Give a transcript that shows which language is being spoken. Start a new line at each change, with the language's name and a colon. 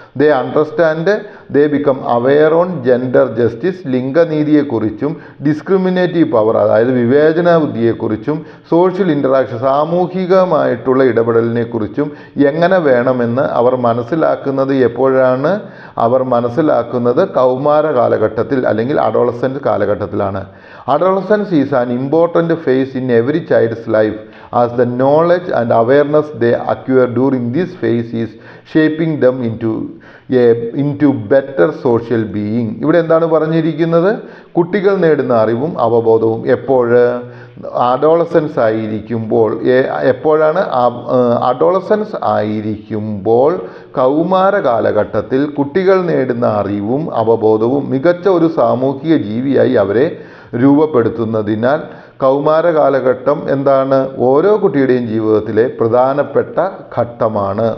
English: they understand, they become aware on gender justice,
Malayalam: ലിംഗനീതിയെക്കുറിച്ചും
English: discriminative power,
Malayalam: അതായത് വിവേചന ബുദ്ധിയെക്കുറിച്ചും
English: social interaction,
Malayalam: സാമൂഹികമായിട്ടുള്ള ഇടപെടലിനെക്കുറിച്ചും എങ്ങനെ വേണമെന്ന് അവർ മനസ്സിലാക്കുന്നത് എപ്പോഴാണ്? അവർ മനസ്സിലാക്കുന്നത് കൗമാര കാലഘട്ടത്തിൽ അല്ലെങ്കിൽ അഡോളസൻസ് കാലഘട്ടത്തിലാണ്.
English: Adolescence is an important phase in every child's life, as the knowledge and awareness they acquire during this phase is shaping them into better social being.
Malayalam: ഇവിടെ എന്താണ് പറഞ്ഞിരിക്കുന്നത്? കുട്ടികൾ നേടുന്ന അറിവും അവബോധവും എപ്പോഴ്? അഡോളസൻസ് ആയിരിക്കുമ്പോൾ. എപ്പോഴാണ്? അഡോളസൻസ് ആയിരിക്കുമ്പോൾ കൗമാര കാലഘട്ടത്തിൽ കുട്ടികൾ നേടുന്ന അറിവും അവബോധവും മികച്ച ഒരു സാമൂഹിക ജീവിയായി അവരെ രൂപപ്പെടുത്തുന്നതിനാൽ കൗമാര കാലഘട്ടം ഓരോ കുട്ടിയുടെയും ജീവിതത്തിലെ പ്രധാനപ്പെട്ട ഘട്ടമാണ്.